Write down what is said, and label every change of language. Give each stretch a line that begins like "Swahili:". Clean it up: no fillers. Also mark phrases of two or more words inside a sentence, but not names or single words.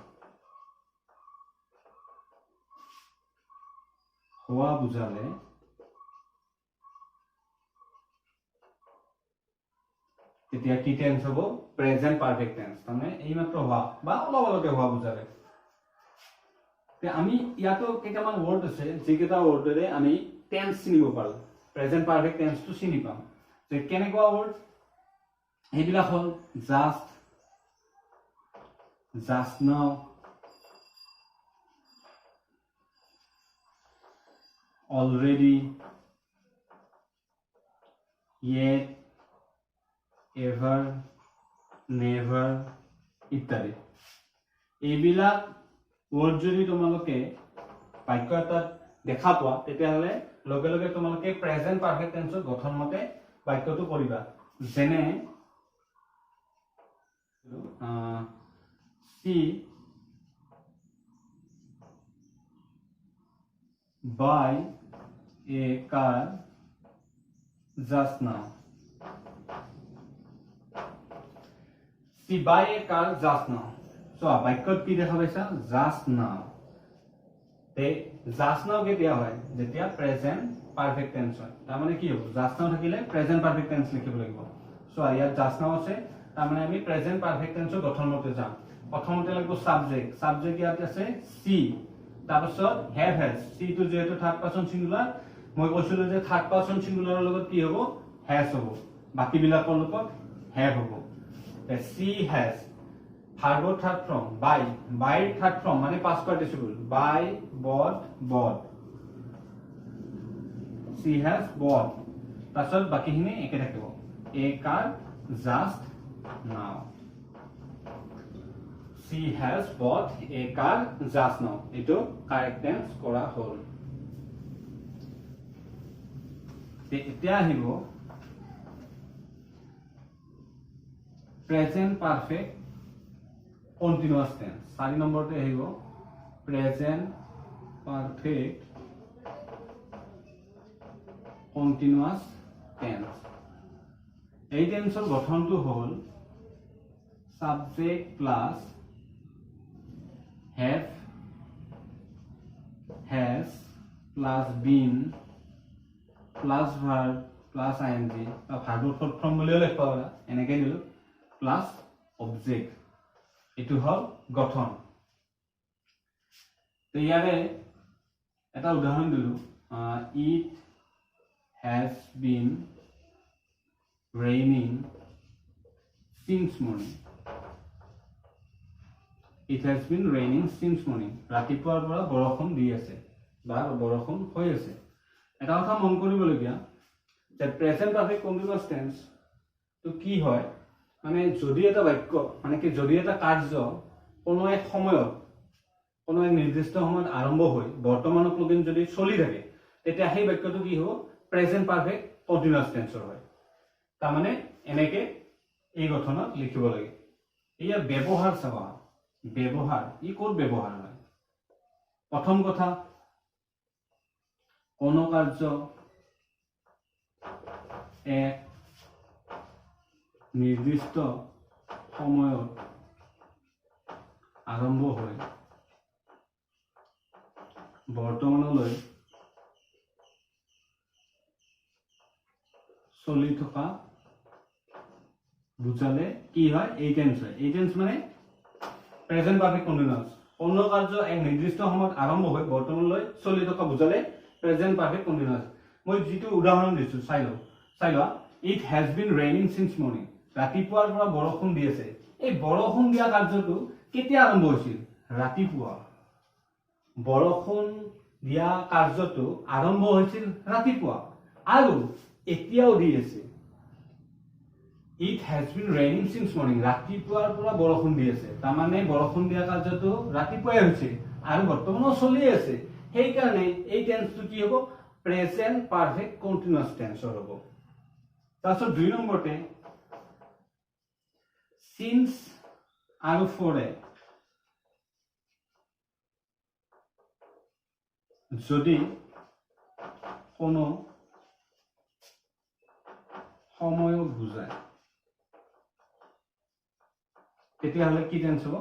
Assamese: হোৱা বুজালে তেতিয়া কি টেন্স হ'ব
English: present perfect tense
Assamese: মানে এইমাত্ৰ হোৱা বা অলপ আগতে হোৱা বুজালে তে আমি ইয়াতো কেইটামান ওয়ার্ড আছে যেকেইটা ওয়ার্ডৰে আমি টেন্স চিনিব পাৰো
English: present perfect tenseটো
Assamese: চিনি পাম যে কেনেকুৱা ওয়ার্ড এইবিলাক হ'ল
English: just now already yet ever never
Assamese: ইত্যাদি এইবিলাক ওয়ার্ড যদি তোমালোকে বাক্য এটাত দেখা পোৱা তেতিয়াহলে লগে লগে তোমালোকে
English: present perfect tenseৰ
Assamese: গঠন মতে বাক্যটো কৰিবা যেনে
English: she buy a car just now she buy a car just now
Assamese: so বাক্যত কি দেখা পাইছা
English: just now
Assamese: তে
English: just now
Assamese: কেতিয়া হয় যেতিয়া
English: present perfect tense
Assamese: হয় তাৰ মানে কি হ'ব
English: just now
Assamese: থাকিলে
English: present perfect tense
Assamese: লিখিব লাগিব সো ইয়াত
English: just now
Assamese: আছে তাৰ মানে আমি
English: present perfect tenseৰ
Assamese: গঠন মতে যাম প্ৰথমতে লাগিব সাবজেক্ট ইয়াত আছে সি তাৰপিছত
English: have has
Assamese: সি টু যেহেতু
English: third person singular
Assamese: মই কৈছিলো যে
English: third person singularৰ
Assamese: লগত কি হ'ব হ্যাজ হ'ব বাকি বিলাকৰ লগত হ্যাভ হ'ব
English: she has
Assamese: ভাৰ্বৰ
English: third form buy third form
Assamese: মানে
English: past participle buy bought she has bought
Assamese: তাৰপিছত বাকিখিনি একে থাকিব
English: a car just now She has bought a car just now. Ito correct tense
Assamese: কৰা হ'ল। এতিয়া হ'ব
English: present perfect continuous tense.
Assamese: 4 নম্বৰতে হ'ব
English: present perfect continuous tense
Assamese: এই টেন্সৰ গঠনটো হ'ল
English: subject plus have has plus been plus verb plus ing
Assamese: বা ভাৰ্বৰ
English: short form
Assamese: বুলিও লিখিব পাৰা এনেকৈ দিলো
English: plus object
Assamese: এটো হল গঠন তো ইয়াৰে এটা উদাহৰণ দিলো
English: it has been raining since morning It has been raining since morning.
Assamese: ৰাতিপুৱাৰ পৰা বৰষুণ দি আছে বা বৰষুণ হৈ আছে এটা কথা মন কৰিবলগীয়া যে
English: present perfect continuous
Assamese: টেন্স তো কি হয় মানে যদি এটা বাক্য মানে কি যদি এটা কাৰ্য কোনো এক সময়ত কোনো এক নিৰ্দিষ্ট সময়ত আৰম্ভ হৈ বৰ্তমানক লগিন যদি চলি থাকে তেতিয়া সেই বাক্যটো কি হ'ব
English: present perfect continuous tenseৰ
Assamese: হয় তাৰ মানে এনেকে এই গঠনত লিখিব লাগে ইয়াৰ ব্যৱহাৰ চাবা ব্যবহার ই কোন ব্যবহার হয় প্রথম কথা কোন কার্য এক নির্দিষ্ট সময়ত আরম্ভ হয় বর্তমানলৈ চলি থকা বুজালে কি হয় এই টেন্স হয় এই টেন্স মানে
English: present perfect continuous
Assamese: কোন কাৰ্য এক নিৰ্দিষ্ট সময়ত আৰম্ভ হৈ বৰ্তমানলৈ চলি থকা বুজালে
English: present perfect continuous
Assamese: মই যেটো উদাহৰণ দিছো চাইলোৱা
English: it has been raining since morning
Assamese: ৰাতিপুৱাৰ পৰা বৰষুণ দি আছে এই বৰষুণ দিয়া কাৰ্যটো কেতিয়া আৰম্ভ হৈছিল ৰাতিপুৱা বৰষুণ দিয়া কাৰ্যটো আৰম্ভ হৈছিল ৰাতিপুৱা আৰু এতিয়াও দি আছে
English: It has been raining since morning.
Assamese: ৰাতিপুৱাৰ পৰা বৰষুণ দি আছে তাৰ মানে বৰষুণ দিয়া কাৰ্যটো ৰাতিপুৱাই হৈছে আৰু বৰ্তমানো চলি আছে সেই কাৰণে এই টেন্সটো কি হ'ব
English: present perfect continuous tenseৰ
Assamese: হ'ব তাৰপিছত দুই নম্বৰতে since আৰু for যদি কোনো সময়ক বুজায় তেতিয়া হলে কি টেন্স হ'ব